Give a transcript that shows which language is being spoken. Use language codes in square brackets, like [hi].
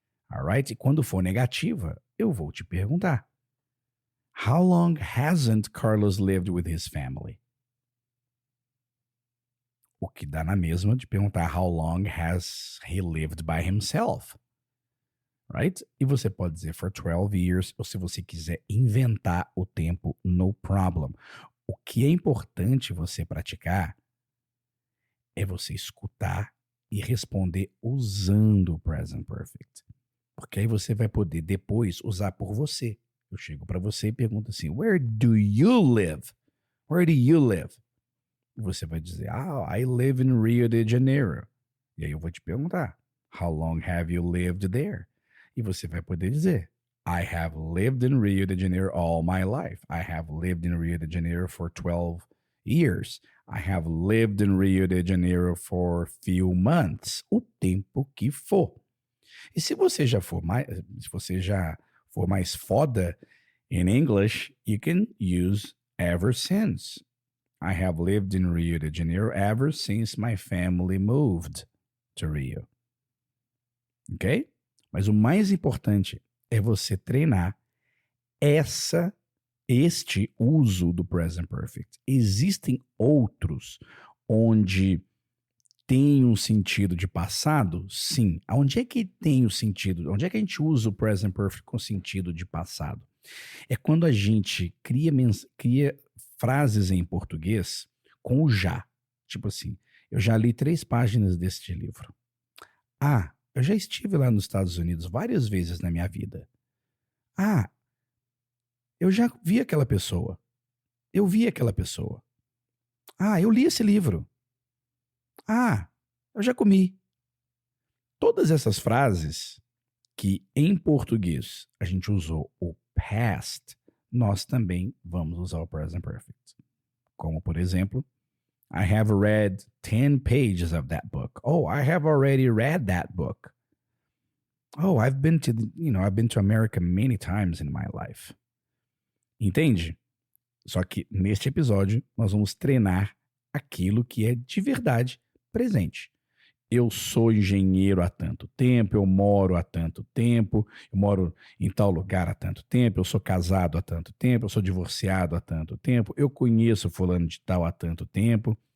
[pt] Alright? E quando for negativa, eu vou te perguntar, [en] how long hasn't Carlos lived with his family? [pt] O que dá na mesma de perguntar [en] how long has he lived by himself? Right? [pt] E você pode dizer [en] for 12 years, [pt] ou se você quiser inventar o tempo, [en] no problem. [pt] O que é importante você praticar é você escutar e responder usando o present perfect. Porque aí você vai poder depois usar por você. Eu chego para você e pergunto assim, [en] where do you live? [pt] Where do you live? E você vai dizer, [en] I live in Rio de Janeiro. [pt] E aí eu vou te perguntar, [en] how long have you lived there? [pt] E você vai poder dizer, [en] I have lived in Rio de Janeiro all my life. I have lived in Rio de Janeiro for 12 years. I have lived in Rio de Janeiro for few months. [pt] O tempo que for. E se você já for mais foda [en] in English, you can use ever since. I have lived in Rio de Janeiro ever since my family moved to Rio. Ok? [pt] Mas o mais importante é você treinar este uso do present perfect. Existem outros onde tem um sentido de passado? Sim. Onde é que tem o sentido? Onde é que a gente usa o present perfect com sentido de passado? É quando a gente cria frases em português com o já. Tipo assim, eu já li 3 páginas deste livro. Eu já estive lá nos Estados Unidos várias vezes na minha vida. Eu já vi aquela pessoa. Eu vi aquela pessoa. Eu li esse livro. Eu já comi. Todas essas frases que em português a gente usou o past, nós também vamos usar o present perfect. Como, por exemplo, [en] I have read 10 pages of that book. I have already read that book. I've been to America many times in my life. [pt] Entende? Só que neste episódio nós vamos treinar aquilo que é de verdade presente. Eu sou engenheiro há tanto tempo, eu moro há tanto tempo, eu moro em tal lugar há tanto tempo, eu sou casado há tanto tempo, eu sou divorciado há tanto tempo, eu conheço fulano de tal há tanto tempo.